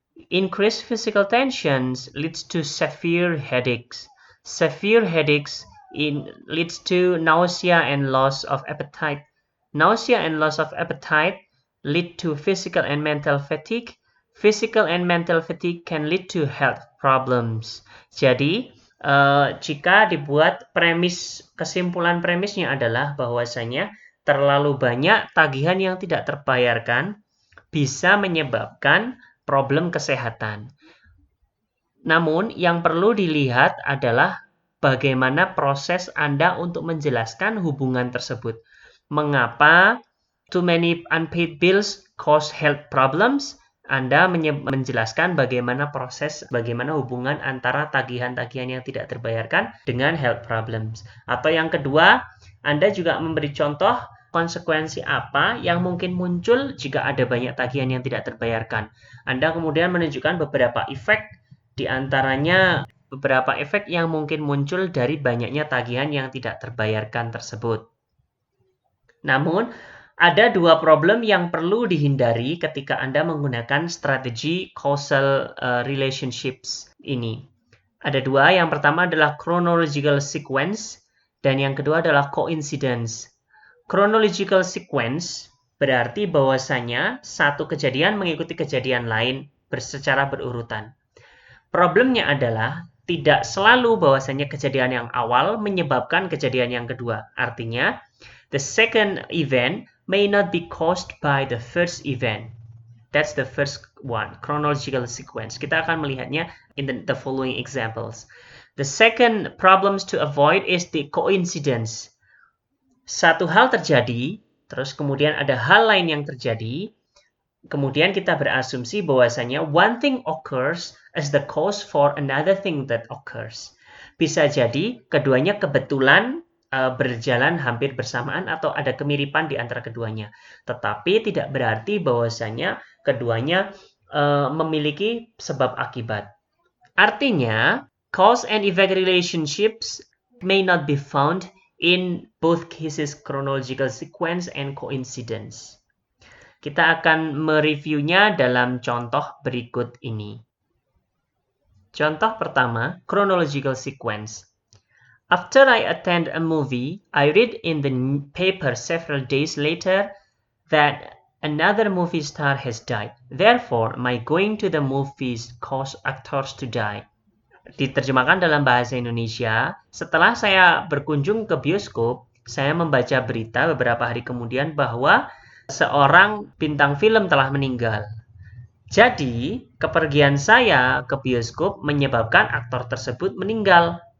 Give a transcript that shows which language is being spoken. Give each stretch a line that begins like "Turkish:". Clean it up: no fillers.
English: Increased physical tensions leads to severe headaches. Severe headaches leads to nausea and loss of appetite. Nausea and loss of appetite lead to physical and mental fatigue. Physical and mental fatigue can lead to health problems.
Indonesian: Jadi, jika dibuat kesimpulan premisnya adalah bahwasanya terlalu banyak tagihan yang tidak terbayarkan bisa menyebabkan problem kesehatan. Namun, yang perlu dilihat adalah bagaimana proses Anda untuk menjelaskan hubungan tersebut. Mengapa
English: too many unpaid bills cause health problems?
Indonesian: Anda menjelaskan bagaimana hubungan antara tagihan-tagihan yang tidak terbayarkan dengan
English: health problems.
Indonesian: Atau yang kedua, Anda juga memberi contoh konsekuensi apa yang mungkin muncul jika ada banyak tagihan yang tidak terbayarkan. Anda kemudian menunjukkan beberapa efek, di antaranya beberapa efek yang mungkin muncul dari banyaknya tagihan yang tidak terbayarkan tersebut. Namun, ada dua problem yang perlu dihindari ketika Anda menggunakan strategi causal relationships ini. Ada dua, yang pertama adalah chronological sequence, dan yang kedua adalah coincidence. Chronological sequence berarti bahwasanya satu kejadian mengikuti kejadian lain secara berurutan. Problemnya adalah tidak selalu bahwasanya kejadian yang awal menyebabkan kejadian yang kedua. Artinya,
English: the second event may not be caused by the first event. That's the first one, chronological sequence.
Indonesian: Kita akan melihatnya
English: in the following examples. The second problems to avoid is the coincidence.
Indonesian: Satu hal terjadi, terus kemudian ada hal lain yang terjadi, kemudian kita berasumsi bahwasanya
English: one thing occurs as the cause for another thing that occurs.
Indonesian: Bisa jadi keduanya kebetulan berjalan hampir bersamaan atau ada kemiripan di antara keduanya. Tetapi tidak berarti bahwasanya keduanya memiliki sebab akibat. Artinya,
English: cause and effect relationships may not be found in both cases chronological sequence and coincidence.
Indonesian: Kita akan mereviewnya dalam contoh berikut ini. Contoh pertama,
English: chronological sequence. After I attend a movie, I read in the paper several days later that another movie star has died. Therefore, my going to the movies caused actors to die.
Indonesian: Diterjemahkan dalam bahasa Indonesia, setelah saya berkunjung ke bioskop, saya membaca berita beberapa hari kemudian bahwa seorang bintang film telah meninggal. Jadi, kepergian saya ke bioskop menyebabkan aktor tersebut meninggal.